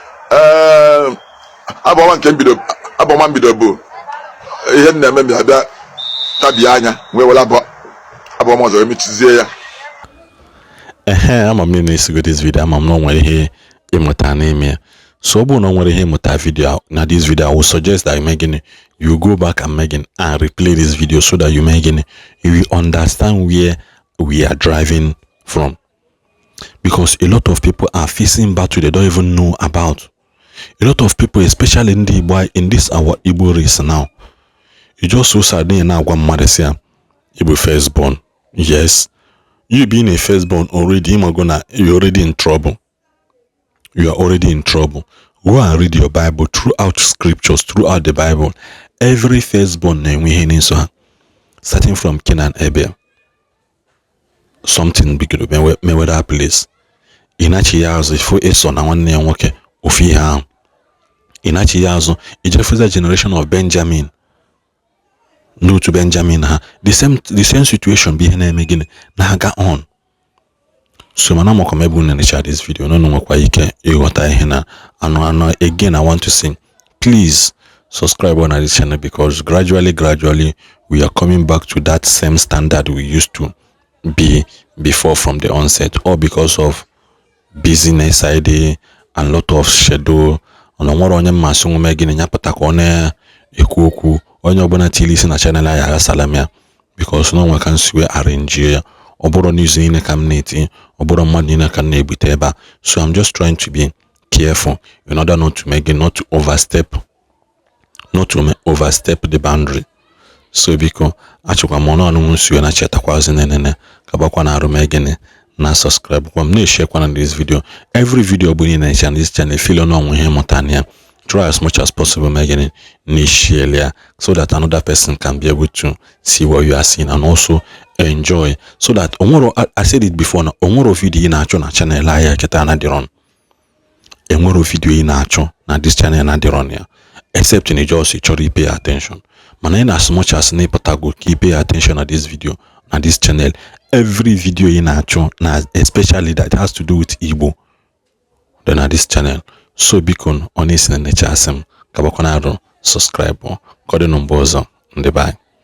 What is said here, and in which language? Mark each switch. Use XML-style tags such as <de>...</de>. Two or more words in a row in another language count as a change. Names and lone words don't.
<ig>Ee, abụ ọma nke mbido, abụ ọma mbido bụ ihe m na-eme mgbe abịa tabie anya, wee were abụ, abụ ọma ọzọ wee mechizie ya. Ehe, ama m na ị na-esigo</ig> <en>this video,</en> <ig>ama m na o nwere ihe ịmụta n'ime ya. So, ọ bụrụ na o nwere ihe ịmụta video a, na</ig> <en>this video, I would suggest that you</en> <ig>mee gịnị?</ig> <en>You go back and</en> <ig>mee gịnị?</ig> <en>And replay this video so that you</en> <ig>mee gịnị?</ig> <en>You will understand where we are driving from. Because a lot of people are facing battle they don't even know about. A lot of people, especially ndị Igbo, in this our Igbo race now, you just so sad</en> <ig>na ị na-agwa mmadụ sị ya, "Ị bụ</ig> <en>firstborn." Yes, you being a firstborn already,</en> <ig>ị mago na</ig> <en>you already in trouble. You are already in trouble. Go and read your Bible, throughout scriptures, throughout the Bible. Every firstborn</en> <ig>na-enwe ihe n'iso ha.</ig> <en>Starting from Cain and Abel.</en> <ig>Something bigoro mewe, mewe</ig> <en>that place.</en> <ig>Ị nachi ya azụ, ifo Esau na nwanne ya nwoke, ofu ihe ahụ. Ị nachi ya azụ, ị jere</ig> <en>first generation of</en> <ig>Benjamin. No to Benjamin ha.</ig> <en>The same, the same situation</en> <ig>bụ ihe na-eme gịnị? Na-aga on. So, mana mụkwa m ebe unu na-echa</ig> <en>this video,</en> <ig>n'unu nwekwa ike ịghọta ihe na anụ anụ.</ig> <en>Again, I want to say, please subscribe on this channel because gradually, gradually, we are coming back to that same standard we used to be before from the onset, all because of busyness I dey and lot of schedule.</en> <ig>Ọ na nwere onye mmasị nwe mee gịnị, ya pụta ka ọ na-ekwu okwu. Onye ọbụla tili isi na channel anyị aghasala m ya because na onwe ka m si wee arrange ya. Ọ bụrụ n'izu niile ka m na-eti, ọ bụrụ mmadụ niile ka m na-ebute ebe a.</ig> <en>So I'm just trying to be careful in order not to make it, not to overstep, not to ma-, overstep the boundary.</en> <ig>So biko, achọkwa m ọnụ ọnụ m si wee na-chetakwazi nenene, ka bakwa na arụ mee gịnị, na subscribe kwa m, na-eshare kwa na</ig> <en>this video. Every video</en> <ig>bụ niile na</ig> <en>this channel,</en> <ig>feel na onwe ihe mụta na ya.</ig> <en>Try as much as possible</en> <ig>mee gịnị, na share ya,</ig> <en>so that another person can be able to see what you are seeing and also enjoy. So that onwero, I, I said it before,</en> <ig>na onwero video ị na-achọ na channel anyị a kịta na dị run. Enwero video ị na-achọ na</ig> <en>this channel</en> <ig>na-adịrọ na ya, except na ị just chọrọ</ig> <en>i pay attention.</en> <ig>Mana</ig> <en>in as much as</en> <ig>na ịpụtago ka</ig> <en>i pay attention</en> <ig>na</ig> <en>this video,</en> <ig>na</ig> <en>this channel,</en> <ig>every video ị na-achọ, na</ig> <en>especially that has to do with Igbo,</en> <ig>dị na</ig> <en>this channel.</en> <ig>So biko, ọ na-esi na nature asị m, kabakwa na arụ, subscribe, ka ọ dị na mgbe ọzọ, ndị be anyị.</ig>